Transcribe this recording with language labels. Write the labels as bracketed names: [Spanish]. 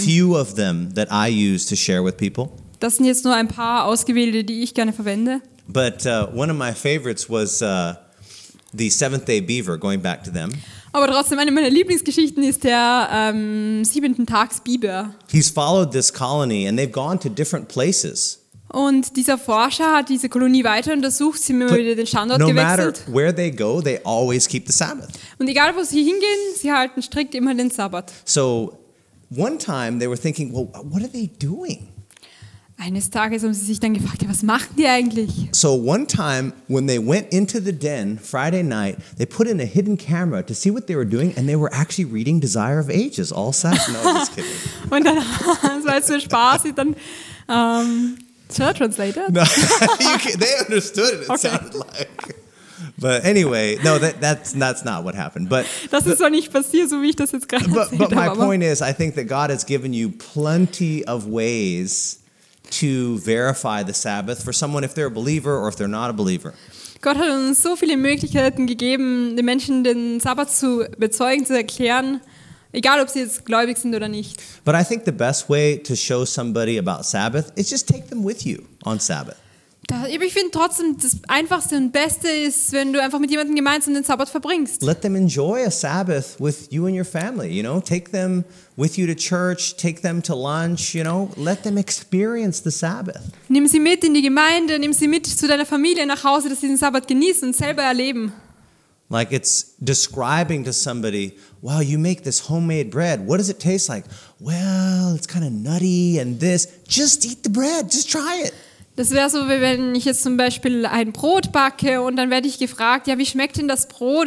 [English] few of them that I use to share with people. [German] Das sind jetzt nur ein paar ausgewählte, die ich gerne verwende. [English] But one of my favorites was the Seventh-day Beaver, going back to them. [German] Aber trotzdem, eine meiner Lieblingsgeschichten ist der 7. Tags Biber. [English] He's followed this colony and they've gone to different places. [German] Und dieser Forscher hat diese Kolonie weiter untersucht, sie haben immer wieder den Standort [English] No matter [German] gewechselt. [English] where they go, they always keep the Sabbath. [German] Und egal, wo sie hingehen, sie halten strikt immer den Sabbat. [English] So one time they were thinking, well, what are they doing? [German] Eines Tages haben sie sich dann gefragt, ja, was machen die eigentlich? [English] So one time when they went into the den Friday night, they put in a hidden camera to see what they were doing, and they were actually reading Desire of Ages, all sad. No, just kidding. [German] Und dann, das war jetzt so Spaß, ich dann, [English] shall I translate it? No, they understood it. It Okay. sounded like. But anyway, no, that's not what happened. But [German] Das ist zwar nicht passiert, so wie ich das jetzt gerade erzählt [English] but my [German] habe. [English] point is, I think that God has given you plenty of ways to verify the Sabbath for someone if they're a believer or if they're not a believer. [German] Gott hat uns so viele Möglichkeiten gegeben, den Menschen den Sabbat zu bezeugen, zu erklären, egal ob sie jetzt gläubig sind oder nicht. [English] But I think the best way to show somebody about Sabbath is just take them with you on Sabbath. [German] Ich finde trotzdem, das Einfachste und Beste ist, wenn du einfach mit jemandem gemeinsam den Sabbat verbringst. [English] Let them enjoy a Sabbath with you and your family, you know? Take them with you to church, take them to lunch, you know? Let them experience the Sabbath. [German] Nimm sie mit in die Gemeinde, nimm sie mit zu deiner Familie nach Hause, dass sie den Sabbat genießen und selber erleben. [English] Like it's describing to somebody, wow, you make this homemade bread. What does it taste like? Well, it's kind of nutty and this. Just eat the bread. Just try it. [German] Das wäre so, wie wenn ich jetzt zum Beispiel ein Brot backe und dann werde ich gefragt, ja, wie schmeckt denn das Brot?